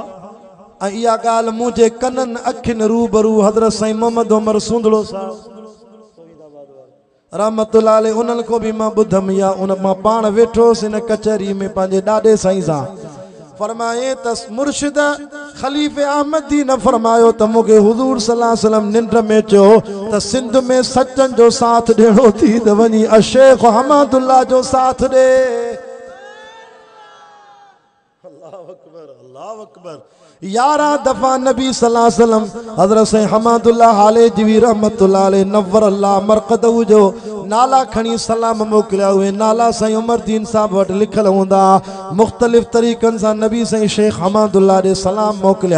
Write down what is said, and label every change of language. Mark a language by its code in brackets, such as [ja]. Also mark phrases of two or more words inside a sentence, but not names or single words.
[sd] ऐं इहा ॻाल्हि मुंहिंजे कननि अखियुनि रूबरू हज़रत साईं मोहम्मद उमर सूंदड़ो साहब [ar] رحمة الله عليه [sd] उन्हनि को बि मां ॿुधमि या उन मां पाण वेठोसि हिन कचहरी में पंहिंजे ॾाॾे साईं सां फरमाए त मुर्शिद खलीफ़े अहमदी न फरमायो त मूंखे हुज़ूर [ar] صلى الله عليه وسلم [sd] निंड में चयो त सिंध में सचनि जो साथ ॾियणो थी त वञी शेख हमादुल्लाह जो साथ ॾे। [ar] الله أكبر الله أكبر. [sd] 11 दफ़ा नबी [ar] صلى الله عليه وسلم [sd] हज़रत साईं हमादुल्लाह हालेजवी [ar] رحمة الله عليه نور الله مرقده [sd] जो नाला खणी सलाम मोकिलिया। उहे नाला साईं उमरदीन साहब वटि लिखल हूंदा। मुख़्तलिफ़ तरीक़नि सां नबी साईं शेख हमादुल्लाह ॾे सलाम मोकिलिया।